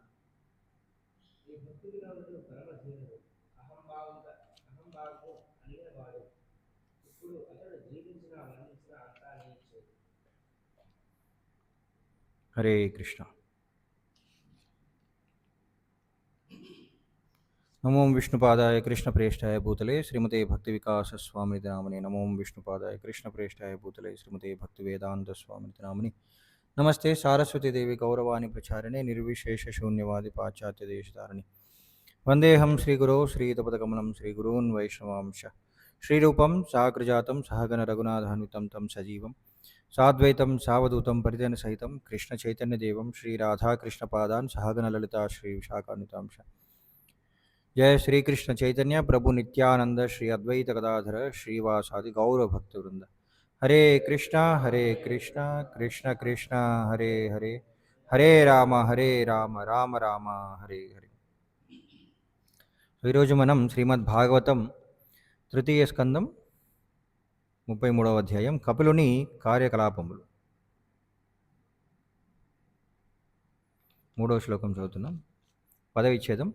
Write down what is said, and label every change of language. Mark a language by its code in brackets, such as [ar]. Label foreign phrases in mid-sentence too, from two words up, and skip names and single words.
[te] ఈ భక్తి వినోదుడు పరమధీనుడు, అహంభావము అనిగిన వాడు. ఇప్పుడు అతడు జీవించిన మరణించిన అంతా నీ ఇచ్చేది. హరే కృష్ణ. [sa] नमो विष्णुपादाय कृष्णप्रेष्ठाय भूतले श्रीमते भक्तिविकासस्वामिनिति नामिने। नमो विष्णुपादाय कृष्णप्रेष्ठाय भूतले श्रीमते भक्तिवेदान्तस्वामिनिति नामिने। नमस्ते सारस्वती देवी गौरवाणी प्रचारिणे निर्विशेषशून्यवादी पाश्चात्यदेशधारिणे। वन्देऽहं श्रीगुरो श्रीयुतपदकमलं श्रीगुरून् वैष्णवांश श्रीरूपं साग्रजातं सहगण रघुनाथान्वितं तं सजीवं साद्वैतं सावधूतं परिजनसहितं कृष्णचैतन्यदेवं श्रीराधाकृष्णपादान् सहगण ललिता श्रीविशाखान्वितांश। जय श्री कृष्ण चैतन्य प्रभु नित्यानंद श्री अद्वैत गदाधर श्रीवासादि गौर भक्तवृंद। हरे कृष्णा कृष्ण कृष्ण हरे हरे, हरे राम राम राम हरे हरे। [te] ఈరోజు మనం శ్రీమద్ భాగవతం తృతీయ స్కందం 33వ అధ్యాయం కపిలుని కార్యకలాపములు 3వ శ్లోకం చదువుతున్నాం. పదవిచ్ఛేదం.